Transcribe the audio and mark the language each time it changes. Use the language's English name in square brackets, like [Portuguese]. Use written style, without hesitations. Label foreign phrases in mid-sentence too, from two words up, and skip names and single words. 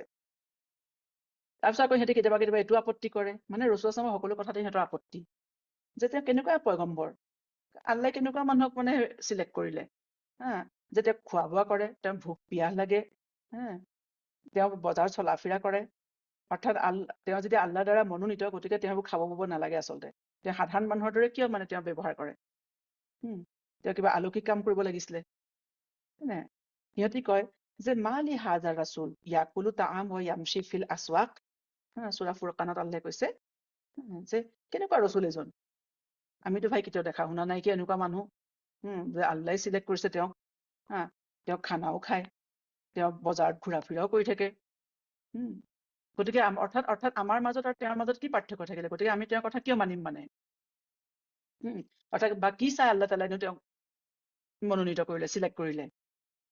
[Assamese] তাৰপিছত আকৌ সিহঁতি কেতিয়াবা কেতিয়াবা এইটো আপত্তি কৰে, ৰাসূলুল্লাহ ইছলামৰ সকলো কথাতে সিহঁতৰ আপত্তি, যে তেওঁ কেনেকুৱা পয়গম্বৰ, আল্লাহে কেনেকুৱা মানুহক চিলেক্ট কৰিলে, যে তেওঁক খোৱা বোৱা কৰে, তেওঁ ভোক পিয়াহ লাগে, তেওঁ বজাৰ চলা ফিৰা কৰে, অৰ্থাৎ তেওঁ যদি আল্লাহৰ দ্বাৰা মনোনীত, গতিকে তেওঁবোৰ খাব বব নালাগে আচলতে। তেওঁ সাধাৰণ মানুহৰ দৰে কিয় তেওঁ ব্যৱহাৰ কৰে, তেওঁ কিবা আলৌকিক কাম কৰিব লাগিছিলে। সিহঁতি কয় যে [Arabic] ما لهذا الرسول يأكل الطعام ويمشي في الأسواق, [Assamese] সূৰা ফুৰকানত আল্লাহে কৈছে যে কেনেকুৱা ৰসুল এজন, আমিতো ভাই কেতিয়াও দেখা শুনা নাই কি এনেকুৱা মানুহ, যে আল্লাহে চিলেক্ট কৰিছে তেওঁক, তেওঁ খানাও খায়, তেওঁ বজাৰত ঘূৰা ফুৰাও কৰি থাকে। গতিকে অৰ্থাৎ আমাৰ মাজত আৰু তেওঁৰ মাজত কি পাৰ্থক্য থাকিলে, গতিকে আমি তেওঁৰ কথা কিয় মানিম অৰ্থাৎ বা কি চাই [Arabic] الله تعالى [Assamese] তেওঁক মনোনীত কৰিলে, চিলেক্ট কৰিলে।